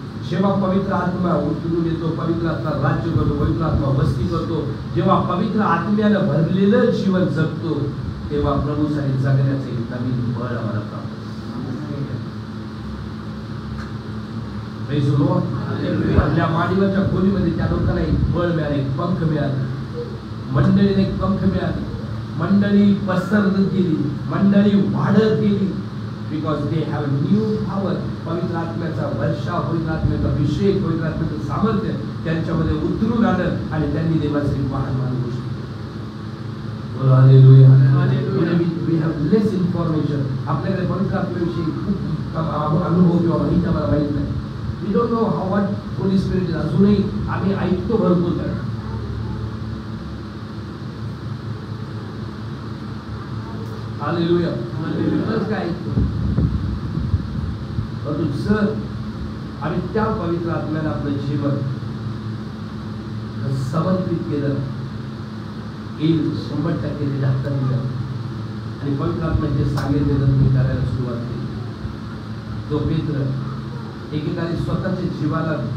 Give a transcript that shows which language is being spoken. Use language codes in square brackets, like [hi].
[mr] जेव्हा पवित्र आत्मा उतरून येतो, पवित्र आत्मा राज्य करतो, पवित्र आत्मा वस्ती करतो, जेव्हा पवित्र आत्म्यानं भरलेलं जीवन जगतो, तेव्हा प्रभूसाठी जगण्याचे नवीन बळ आम्हाला प्राप्त होतं. आपल्या माडीवरच्या खोलीमध्ये त्या लोकांना एक बळ मिळालं, एक पंख मिळालं, मंडळीने एक पंख मिळालं, मंडळी पसरत गेली, मंडळी वाढत गेली. [en] Because they have a new power. [mr] पवित्र आत्म्याचा वर्षा, पवित्र आत्म्याचा अभिषेक, पवित्र आत्म्याचं सामर्थ्य त्यांच्यामध्ये उतरून आलं आणि त्यांनी देवाचे महान गोष्टी. Hallelujah. [en] We have less information. [mr] आपल्याकडे पवित्र आत्म्याविषयी खूप अनुभव किंवा माहिती आम्हाला माहित नाही. [en] We don't know how what Holy Spirit is. [mr] अजूनही आम्ही ऐकतो भरपूर काय. हालेलुया. हालेलुया. काय ऐकतो? परंतु जर आम्ही त्या पवित्र आत्म्याला आपलं जीवन समर्पित केलं, येईल 100% ते हातात दिलं आणि पवित्र आत्मा जे सांगेल ते तुम्ही करायला सुरुवात केली. जो पेत्र एकेकाने स्वतःच्या जीवाला